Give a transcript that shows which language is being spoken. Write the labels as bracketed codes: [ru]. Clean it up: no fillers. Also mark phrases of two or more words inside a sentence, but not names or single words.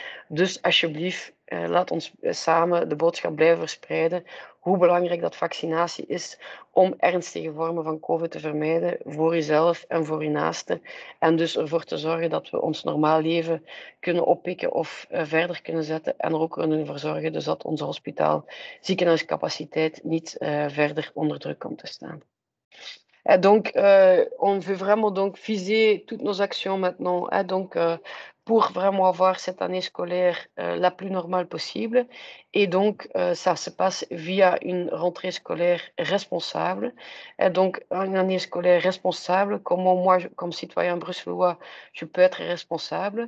[nl] Dus alsjeblieft, laat ons samen de boodschap blijven verspreiden hoe belangrijk dat vaccinatie is om ernstige vormen van COVID te vermijden voor jezelf en voor je naasten. En dus ervoor te zorgen dat we ons normaal leven kunnen oppikken of verder kunnen zetten. En er ook kunnen voor zorgen dus dat onze ziekenhuiscapaciteit niet verder onder druk komt te staan. [fr] Et donc, on veut vraiment donc viser toutes nos actions maintenant, hein, donc, pour vraiment avoir cette année scolaire, la plus normale possible. Et donc, ça se passe via une rentrée scolaire responsable. Et donc, une année scolaire responsable, comment moi, comme citoyen bruxellois, je peux être responsable?